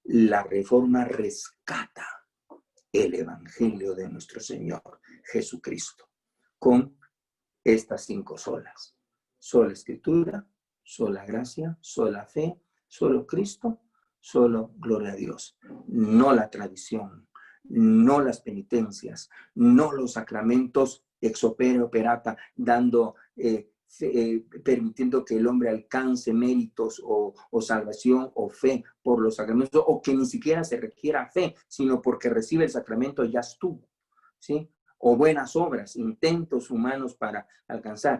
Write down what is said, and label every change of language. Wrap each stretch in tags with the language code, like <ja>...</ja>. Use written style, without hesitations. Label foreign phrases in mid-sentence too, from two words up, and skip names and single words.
<es>La Reforma rescata el Evangelio de nuestro Señor Jesucristo con estas 5 solas. Sola Escritura, sola gracia, sola fe, solo Cristo, solo gloria a Dios. No la tradición, no las penitencias, no los sacramentos</es> <la>ex opere operata,</la> <es>permitiendo que el hombre alcance méritos o salvación o fe por los sacramentos, o que ni siquiera se requiera fe, sino porque recibe el sacramento ya estuvo, ¿sí? O buenas obras, intentos humanos para alcanzar.</es>